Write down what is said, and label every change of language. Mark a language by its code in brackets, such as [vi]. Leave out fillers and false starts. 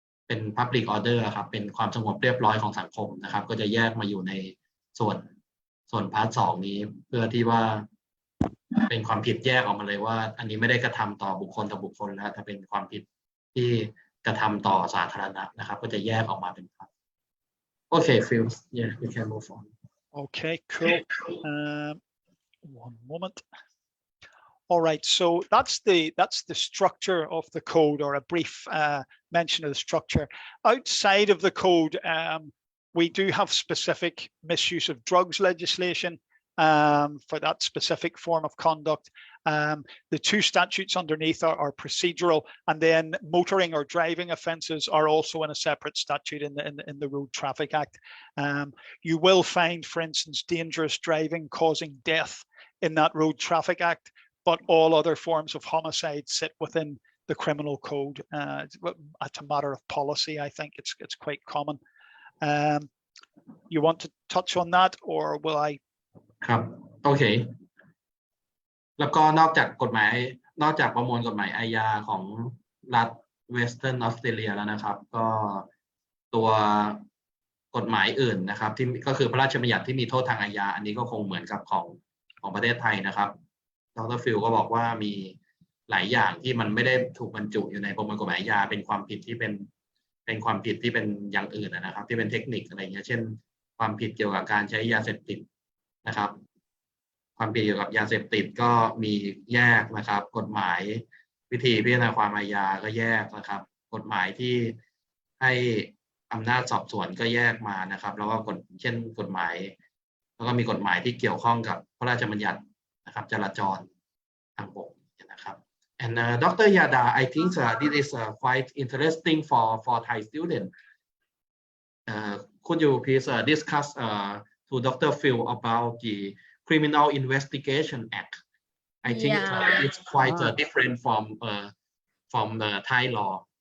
[th] เป็น public order ครับเป็นความสงบเรียบร้อยของสังคมนะครับก็จะแยกมาอยู่ในส่วนพาร์ท2นี้เพื่อที่ว่าเป็นความผิดแยกออกมาเลยว่าอันนี้ไม่ได้กระทำต่อบุคคลต่อบุคคลแล้วแต่เป็นความผิดที่กระทำต่อสาธารณะนะครับก็จะแยกออกมาเป็นพาร์ทโอเค [en] Phil yeah we can move on Okay, cool. One moment. All right, so that's the structure of the code, or a brief mention of the structure. Outside of the code, we do have specific misuse of drugs legislation for that specific form of conduct. The two statutes underneath are procedural, and then motoring or driving offences are also in a separate statute in the Road Traffic Act. You will find, for instance, dangerous driving causing death in that Road Traffic Act, but all other forms of homicide sit within the criminal code. It's a matter of policy. I think it's quite common. You want to touch on that, or will I? [th] ครับโอเคแล้วก็นอกจากประมวลกฎหมายอาญาของรัฐเวสเทิร์นออสเตรเลียแล้วนะครับก็ตัวกฎหมายอื่นนะครับที่ก็คือพระราชบัญญัติที่มีโทษทางอาญาอันนี้ก็คงเหมือนกับของประเทศไทยนะครับดร. ฟิลก็บอกว่ามีหลายอย่างที่มันไม่ได้ถูกบรรจุอยู่ในประมวลกฎหมายอาญาเป็นความผิดที่เป็นความผิดที่เป็นอย่างอื่นนะครับที่เป็นเทคนิคอะไรเงี้ยเช่นความผิดเกี่ยวกับการใช้ยาเสพติดนะครับ ความผิดเกี่ยวกับยาเสพติดก็มีแยกนะครับกฎหมายวิธีพิจารณาความอาญาก็แยกนะครับกฎหมายที่ให้อำนาจสอบสวนก็แยกมานะครับแล้วก็เช่นกฎหมายแล้วก็มีกฎหมายที่เกี่ยวข้องกับพระราชบัญญัตินะครับจราจรทางบกนะครับ [en] and Dr. Yada I think this is quite interesting for Thai student could you please discuss to Dr. Phil about the Criminal Investigation Act. I think it's quite different from the Thai law.